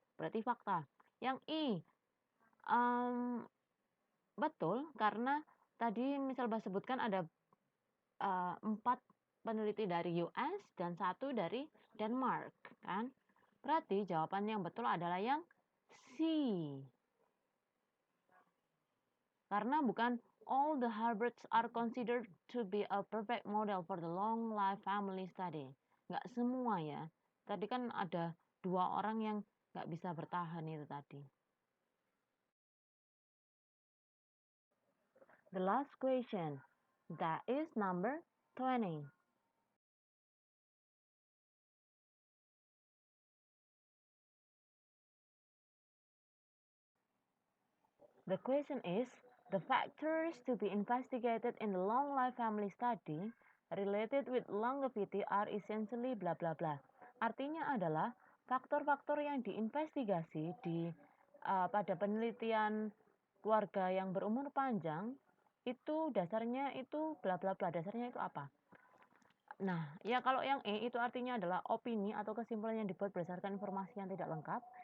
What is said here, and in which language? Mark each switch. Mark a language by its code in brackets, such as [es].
[id] Berarti fakta. Yang I betul karena tadi misal Mbak sebutkan ada 4 peneliti dari US dan 1 dari Denmark, kan? Berarti jawaban yang betul adalah yang C. Karena bukan [en] all the Harvards are considered to be a perfect model for the long life family study. [id] Nggak semua ya. Tadi kan ada 2 orang yang nggak bisa bertahan itu tadi. [en] The last question, that is number 20. The question is, the factors to be investigated in the long life family study related with longevity are essentially bla bla bla. [id] Artinya adalah faktor-faktor yang diinvestigasi di pada penelitian keluarga yang berumur panjang itu dasarnya itu bla bla bla. Dasarnya itu apa? Nah, ya kalau yang E itu artinya adalah opini atau kesimpulan yang dibuat berdasarkan informasi yang tidak lengkap.